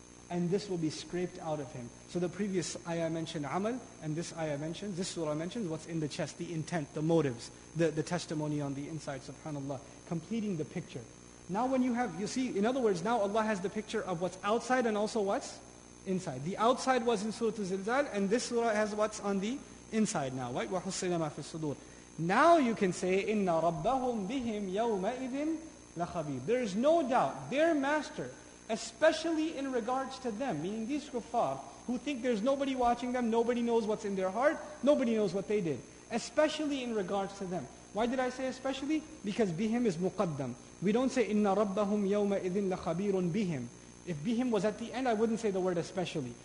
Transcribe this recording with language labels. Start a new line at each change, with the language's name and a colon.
English: And this will be scraped out of him. So the previous ayah mentioned amal, and this surah mentions what's in the chest, the intent, the motives, the testimony on the inside, subhanAllah, completing the picture. Now when you see, in other words, now Allah has the picture of what's outside and also what's inside. The outside was in Surah Al-Zilzal, and this surah has what's on the inside now, right?
Arabic: وَحُصِّلَ مَا فِي الصُّدُورِ.
English: Now you can say,
Arabic: إِنَّ رَبَّهُمْ بِهِمْ يَوْمَئِذٍ لَخَبِيرٌ.
English: There is no doubt, their master, especially in regards to them, meaning these kuffar, who think there's nobody watching them, nobody knows what's in their heart, nobody knows what they did. Especially in regards to them. Why did I say especially? Because bihim is muqaddam. We don't say,
Arabic: إِنَّ رَبَّهُمْ يَوْمَئِذٍ لَخَبِيرٌ
English: bihim. If bihim was at the end, I wouldn't say the word especially.